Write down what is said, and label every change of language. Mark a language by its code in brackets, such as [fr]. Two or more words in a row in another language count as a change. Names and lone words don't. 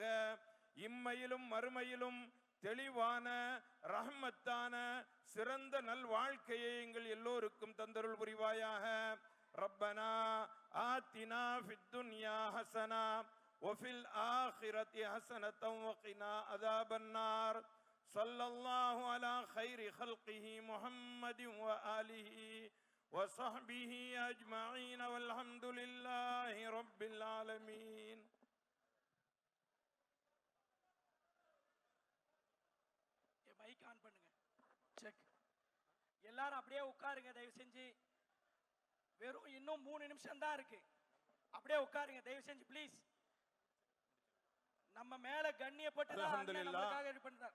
[ta] இம்மையிலும் மறுமையிலும் தெளிவான ரஹ்மத்தான சிறந்த நல் வாழ்க்கையை எங்கள் எல்லோருக்கும் தந்தருள் புரிவாயாக. [ar] ربنا آتنا في الدنيا حسنة وفي الآخرة حسنة وقنا عذاب النار. صلى الله على خير خلقه محمد و آله وصحبه أجمعين والحمد لله رب العالمين. [en] mic on [ta] பண்ணுங்க. செக். எல்லாரும் அப்படியே உட்காருங்க தயவு செஞ்சு. வெறும் இன்னும் 3 நிமிஷம் தான் இருக்கு. அப்படியே உட்காருங்க தயவு செஞ்சு ப்ளீஸ். நம்ம மேல கண்ணியப்பட்டு நமக்காக இது பண்றார்.